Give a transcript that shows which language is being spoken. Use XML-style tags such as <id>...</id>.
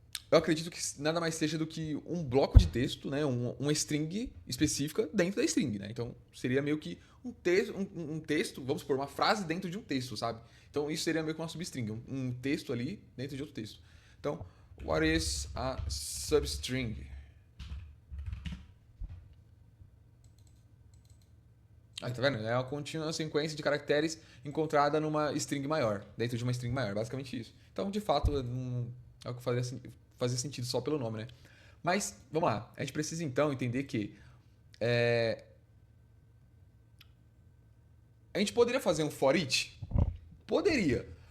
<pt>Eu acredito que nada mais seja do que um bloco de texto, né? Uma string específica dentro da string, né? Então seria meio que um texto, vamos supor, uma frase dentro de um texto, sabe? Então isso seria meio que uma substring, um texto ali dentro de outro texto.</pt> <en>Então, what is a substring?</en> <pt>Aí, tá vendo? É uma contínua sequência de caracteres encontrada numa string maior, dentro de uma string maior, basicamente isso. Então, de fato, é o que fazia sentido só pelo nome, né? Mas, vamos lá. A gente precisa então entender que a gente poderia fazer um for each? Poderia.</pt>